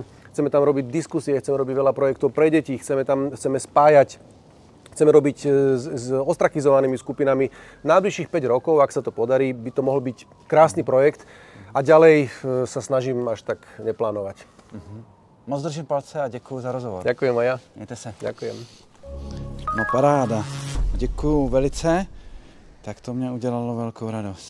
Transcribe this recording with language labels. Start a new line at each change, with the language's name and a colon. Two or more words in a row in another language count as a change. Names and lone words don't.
Slovak: Chceme tam robiť diskusie, chceme robiť veľa projektov pre deti, chceme spájať, chceme robiť s ostrakizovanými skupinami. Najbližších 5 rokov, ak sa to podarí, by to mohol byť krásny projekt a ďalej sa snažím až tak neplánovať.
Czech: Moc držím palce a děkuji za rozhovor.
Slovak: Ďakujem aj ja.
Czech: Mějte se.
Slovak: Ďakujem.
Czech: No paráda. Děkuju velice. Tak to mě udělalo velkou radost.